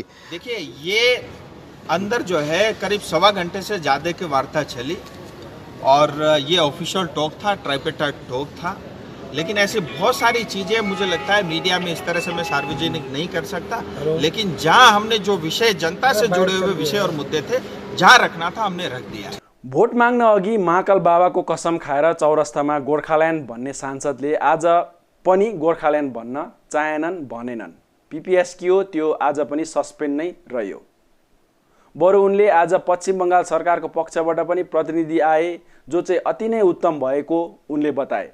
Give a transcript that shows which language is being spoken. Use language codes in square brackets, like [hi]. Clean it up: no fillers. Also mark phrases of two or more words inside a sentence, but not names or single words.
[hi] देखिए, ये अंदर जो है करीब 1.25 घंटे से ज़्यादा की वार्ता चली और ये ऑफिशियल टॉक था, ट्राइपेटा टॉक था। लेकिन ऐसी बहुत सारी चीज़ें मुझे लगता है मीडिया में इस तरह से मैं सार्वजनिक नहीं कर सकता, लेकिन जहां हमने जो विषय जनता से जुड़े हुए विषय और मुद्दे थे जहां रखना था हमने रख दिया। [ne] भोट माग्न अघि महाकाल बाबाको कसम खाएर चौरस्तामा गोर्खाल्यान्ड भन्ने सांसदले आज पनि गोर्खाल्यान्ड भन्न चाहेनन् भनेनन्। पीपीएस के हो त्यो आज पनि सस्पेन्ड नै रह्यो। बरु उनले आज पश्चिम बङ्गाल सरकारको पक्षबाट पनि प्रतिनिधि आए जो चाहिँ अति नै उत्तम भएको उनले बताए।